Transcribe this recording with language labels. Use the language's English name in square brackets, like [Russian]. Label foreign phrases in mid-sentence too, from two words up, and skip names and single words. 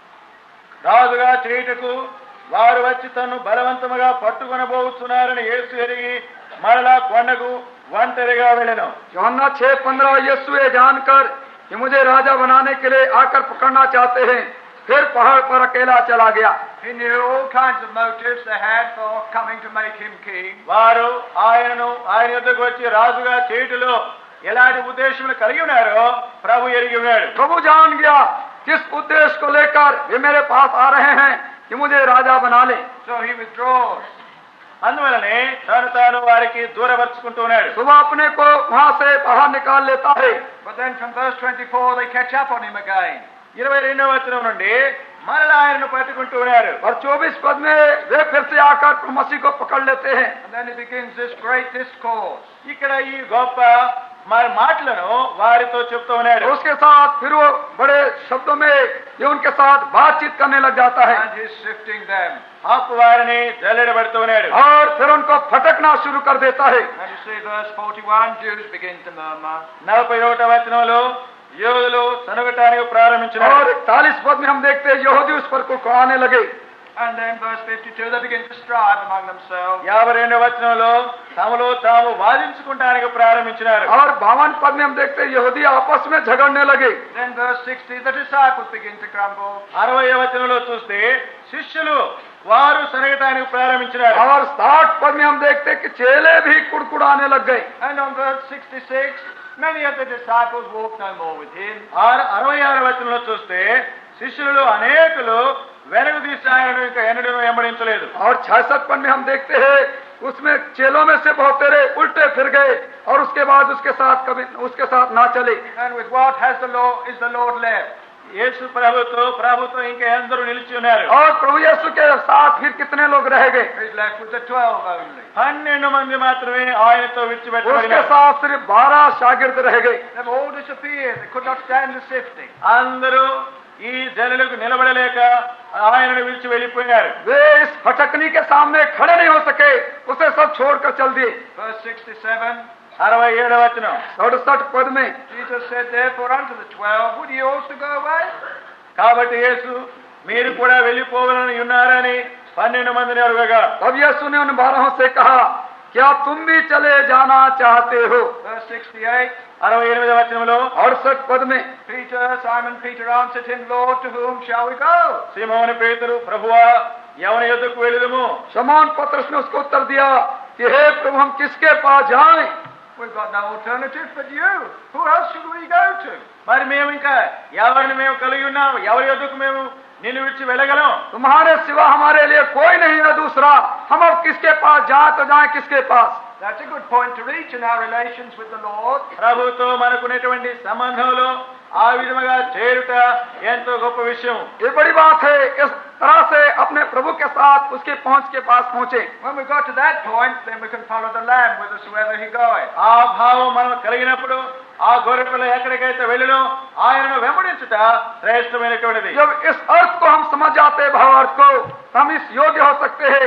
[Telugu] రాజుగా చేయుటకు వారు వచ్చి తను బలవంతముగా పట్టుకొనబోతున్నారని యేసు ఎరిగి మరలా కొండకు ఒంటరిగా వెళ్ళెను. [Hindi] यूहन्ना 6:15 यीशु ये जानकर कि मुझे राजा बनाने के लिए आकर पकड़ना चाहते हैं, फिर पहाड़ पर अकेला चला गया. [English] He knew all kinds of motives they had for coming to make him king. [Telugu] వారు ఆయన యొద్దకు వచ్చి రాజుగా చేయుటలో ఎలాంటి ఉద్దేశములు కలిగి ఉన్నారో ప్రభు ఎరిగి ఉన్నాడు. [Hindi] प्रभु जान गया किस उद्देश्य को लेकर वे मेरे पास आ रहे हैं कि मुझे राजा बना ले. [English] So he withdraws. [Telugu] అందువలనే తాను వారికి దూరపరుచుకుంటూ ఉన్నాడు. [Hindi] सुबह अपने को वहां से बाहर निकाल लेता है. [English] But then from verse 24 they catch up on him again. [Telugu] 22వ వచనం నుండి మరలా ఆయనను పట్టుకుంటూ ఉన్నారు. [Hindi] और 24 पद में वे फिर से आकर प्रभु मसीह को पकड़ लेते हैं. [English] And then he begins this great discourse. [Telugu] ఇక్కడ ఈ గొప్ప మాటలను వారితో చెప్తూ ఉన్నాడు. [Hindi] उसके साथ फिर वो बड़े शब्दों में ये उनके साथ बातचीत करने लग जाता है. [English] And he's sifting them. [Telugu] అప్పు వారిని జల్లెడబడుతూ ఉన్నాడు. [Hindi] और फिर उनको फटकना शुरू कर देता है. [English] And you see verse 41, Jews begin to murmur. [Telugu] 41వ వచనంలో యోధులు సనగటానికి ప్రారంభించినారు. [Hindi] और 41 पद में हम देखते हैं यहूदी उस पर को आने लगे. [English] And then verse 52, they begin to strive among themselves. [Telugu] 52వ వచనంలో తమలో తాము వాదించుకుంటానికి ప్రారంభించినారు. [Hindi] और 52 पद में हम देखते हैं यहूदी आपस में झगड़ने लगे. [English] Then verse 60, the disciples begin to grumble. [Telugu] 60వ వచనంలో చూస్తే శిష్యులు వారు సనగటానికి ప్రారంభించినారు. [Hindi] और 60 पद में हम देखते हैं कि चेले भी कुड़कुड़ाने लग गए. [English] And on verse 66, many of the disciples walked no more with him. [Telugu] 66వ వచనంలో చూస్తే శిష్యులు అనేకులు వెనక తీసి ఆయనను ఇంకా ఎన్నడూ వెంబడించలేదు. [Hindi] और 66 पद में हम देखते हैं उसमें चेलों में से बहुत तेरे उल्टे फिर गए और उसके बाद उसके साथ ना चले. [English] And with what is the Lord left? [Telugu] యేసు ప్రభుతో ఇంకా ఎందరూ నిలిచి ఉన్నారు. [Hindi] और प्रभु यीशु के साथ फिर कितने लोग रह गए? [English] He's left with the 12 only. [Telugu] 12 మంది మాత్రమే ఆయనతో [Hindi] उसके [Telugu] విడిచిపెట్టబడినారు. [Hindi] साथ सिर्फ 12 शागिर्द रह गए. [English] They've all disappeared. They could not stand the sifting. [Telugu] అందరూ ఈ జనులకు నిలబడలేక ఆయనను విడిచి వెళ్ళిపోయారు. [Hindi] वे इस फटकनी के सामने खड़े नहीं हो सके, उसे सब छोड़कर चल दिए. [English] Verse 67, [Telugu] 67వ వచనం [Hindi] 67 पद में [English] Jesus said, therefore unto the 12, would ye also go away? [Telugu] కాబట్టి యేసు మీరు కూడా వెళ్ళిపోవాలని ఉన్నారని 12 మందిని అడగగా [Hindi] तब यीशु ने उन 12 से कहा, क्या तुम भी चले जाना चाहते हो? [English] Verse 68, [Telugu] 68వ వచనంలో [Hindi] 68 पद में [English] Simon Peter answered him, Lord, to whom shall we go? [Telugu] సీమోను పేతురు ప్రభువా ఎవని యొద్దకు వెళ్ళుదుము? [Hindi] शमौन पतरस ने उसको उत्तर दिया कि हे प्रभु हम किसके पास जाएं? [English] We've got no alternative but you. Who else should we go to? [Telugu] మరి మేము ఇంకా ఎవరిని మేము కలిగి ఉన్నాము? ఎవరి యొద్దకు మేము నిన్ను విడిచి వెళ్ళగలం? [Hindi] तुम्हारे सिवा हमारे लिए कोई नहीं है दूसरा. हम अब किसके पास जाए तो जाए किसके पास? [English] That's a good point to reach in our relations with the Lord. [Telugu] ప్రభుతో మనకున్నటువంటి సంబంధంలో ఆ విధముగా చేరుట ఎంతో గొప్ప విషయం. [Hindi] ये बड़ी बात है. इस तरह से अपने प्रभु के साथ उसके पहुंच के पास पहुंचे. [English] When we got to that point, then we can follow the Lamb whithersoever he goeth. [Telugu] ఆ భావం మనం కలిగినప్పుడు ఆ గొర్రెపిల్ల ఎక్కడికైతే వెళ్ళినో ఆయనను వెంబడించుట శ్రేష్టమైనటువంటిది. [Hindi] जब इस अर्थ को हम समझ जाते हैं, भावार्थ को, तो हम इस योग्य हो सकते हैं.